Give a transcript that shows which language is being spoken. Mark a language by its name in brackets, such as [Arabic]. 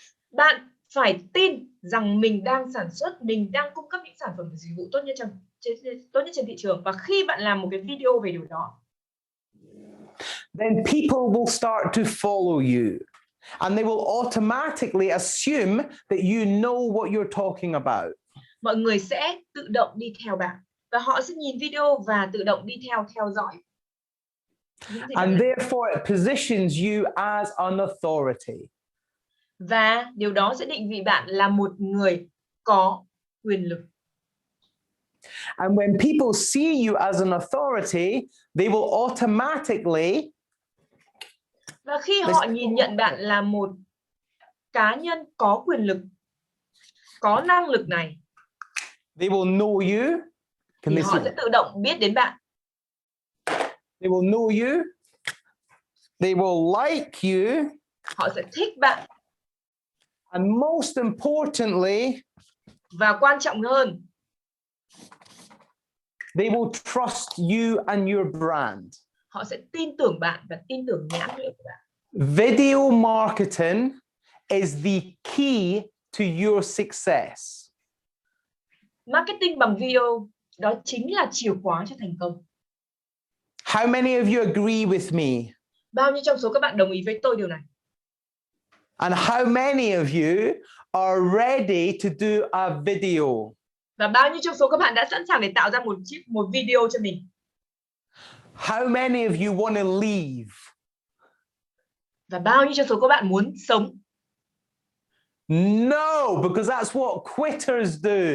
[Vietnamese] bạn phải tin rằng mình đang sản xuất, mình đang cung cấp những sản phẩm và dịch vụ tốt nhất trên thị trường. Và khi bạn làm một cái video về điều đó, [English] then people will start to follow you. And they will automatically assume that you know what you're talking about. [Vietnamese] Mọi người sẽ tự động đi theo bạn. Và họ sẽ nhìn video và tự động đi theo dõi. [English] And therefore it positions you as an authority. [Vietnamese] Và điều đó sẽ định vị bạn là một người có quyền lực. [English] And when people see you as an authority, they will automatically. [Vietnamese] Và khi họ nhìn nhận bạn là một cá nhân có quyền lực, có năng lực này, [English] they will know you. [Vietnamese] Thì họ sẽ tự động biết đến bạn. [English] They will know you. They will like you. [Vietnamese] Họ sẽ thích bạn. [English] And most importantly, [Vietnamese] và quan trọng hơn, [English] they will trust you and your brand. [Vietnamese] Họ sẽ tin tưởng bạn và tin tưởng nhãn hiệu của bạn. [English] Video marketing is the key to your success. [Vietnamese] Marketing bằng video đó chính là chìa khóa cho thành công. [English] How many of you agree with me? [Vietnamese] Bao nhiêu trong số các bạn đồng ý với tôi điều này? [English] And how many of you are ready to do a video? [Vietnamese] Và bao nhiêu trong số các bạn đã sẵn sàng để tạo ra một video cho mình? [English] How many of you want to leave? [Vietnamese] Và bao nhiêu trong số các bạn muốn sống? [English] No, because that's what quitters do.